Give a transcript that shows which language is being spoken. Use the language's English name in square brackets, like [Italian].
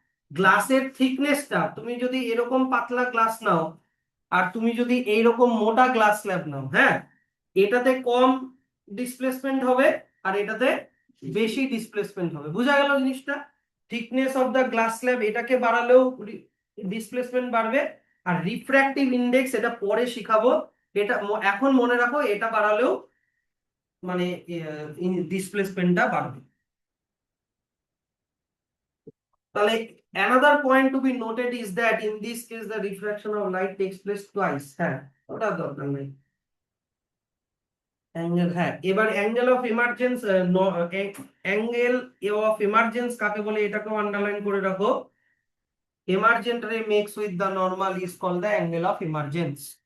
[Bangla] গ্লাসের থিকনেসটা তুমি যদি এরকম পাতলা গ্লাস নাও, আর তুমি যদি এইরকম মোটা গ্লাস স্ল্যাব নাও, হ্যাঁ, এটাতে কম ডিসপ্লেসমেন্ট হবে, আর এটাতে বেশি ডিসপ্লেসমেন্ট হবে। বুঝা গেল জিনিসটা? [English] thickness of the glass slab [Bangla] এটাকে বাড়ালেও ডিসপ্লেসমেন্ট বাড়বে, আর রিফ্র্যাক্টিভ ইন্ডেক্স এটা পরে শিখাবো, এটা এখন মনে রাখো, এটা বাড়ালেও মানে ডিসপ্লেসমেন্টটা বাড়বে। তাহলে [English] another point to be noted is that in this case the refraction of light takes place twice। [Bangla] হ্যাঁ, ওটা দরকার নেই। অ্যাঙ্গেল, হ্যাঁ, এবার angle of emergence, angle of emergence কাকে বলে এটাকেও আন্ডারলাইন করে রাখো। [English] Emergent ray makes with the normal is called the angle of emergence.